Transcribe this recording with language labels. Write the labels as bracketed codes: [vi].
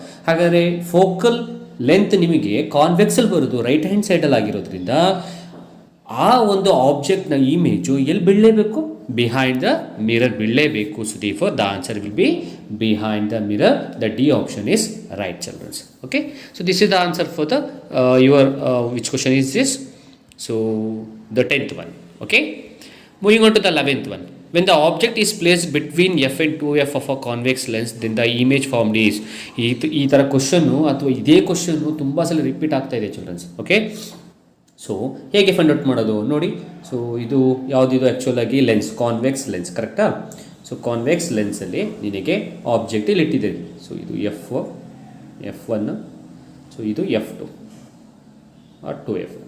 [kn] ಹಾಗಾದರೆ focal length ನಿಮಗೆ ಕಾನ್ವೆಕ್ಸಲ್ಲಿ ಬರೋದು ರೈಟ್ ಹ್ಯಾಂಡ್ ಸೈಡಲ್ಲಿ ಆಗಿರೋದ್ರಿಂದ ಆ ಒಂದು ಆಬ್ಜೆಕ್ಟ್ನ ಇಮೇಜು ಎಲ್ಲಿ ಬಿಡಲೇಬೇಕು, [en] behind the mirror [kn] ಬಿಡಲೇಬೇಕು. [en] So therefore the answer will be behind the mirror. The D option is right childrens. Okay, so this is the answer for the your which question is this? So ದ 10th one. Okay, moving on to the 11th one. When the object is placed between f and 2f of a convex lens, then the image formed is. [kn] ಈ ಥರ question ಅಥವಾ ಇದೇ question ತುಂಬ ಸಲ repeat ಆಗ್ತಾ ಇದೆ children's. Okay, so ಹೇಗೆ find out ಮಾಡೋದು ನೋಡಿ. ಸೊ ಇದು ಯಾವುದಿದು ಆ್ಯಕ್ಚುಲ್ ಆಗಿ ಲೆನ್ಸ್, ಕಾನ್ವೆಕ್ಸ್ ಲೆನ್ಸ್, ಕರೆಕ್ಟಾ? ಸೊ ಕಾನ್ವೆಕ್ಸ್ ಲೆನ್ಸಲ್ಲಿ ನಿನಗೆ ಆಬ್ಜೆಕ್ಟ್ ಇಲ್ಲಿ ಇಟ್ಟಿದ್ದೀರಿ. ಸೊ ಇದು F1, ಸೊ ಇದು F2 ಆರ್ 2F.